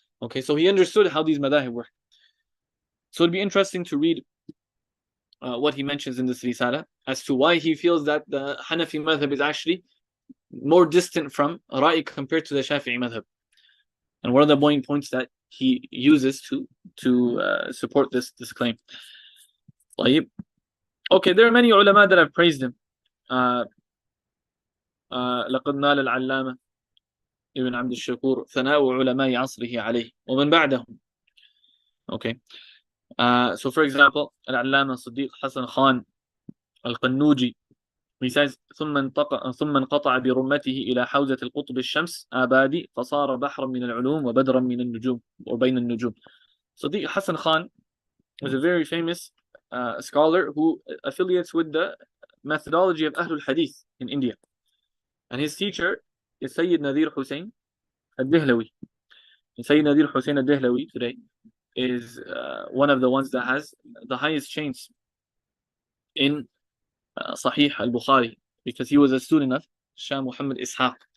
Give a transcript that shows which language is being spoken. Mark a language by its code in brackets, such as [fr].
[en] Okay, so he understood how these madahib work. So it'd be interesting to read what he mentions in this risala as to why he feels that the Hanafi madhab is actually more distant from Ra'i compared to the Shafi'i madhab. And what are the main points that he uses to support this claim. Okay, there are many ulama that have praised him. [ar] لقد نال العلامة ابن عبد الشكور ثناء علماء عصره عليه ومن بعدهم. [en] Okay, so for example, [ar] العلامة صديق حسن خان القنوجي, [en] he says [ar] ثم انقطع برمته إلى حوزة القطب الشمس آبادي فصار بحرا من العلوم وبدرا من النجوم وبين النجوم. [en] Sadiq Hassan Khan was a very famous scholar who affiliates with the methodology of Ahlul Hadith in India. And his teacher is Sayyid Nadir Hussain al-Dihlawi. And Sayyid Nadir Hussain al-Dihlawi today is one of the ones that has the highest chains in Sahih al-Bukhari, because he was a student of Shah Muhammad Ishaq.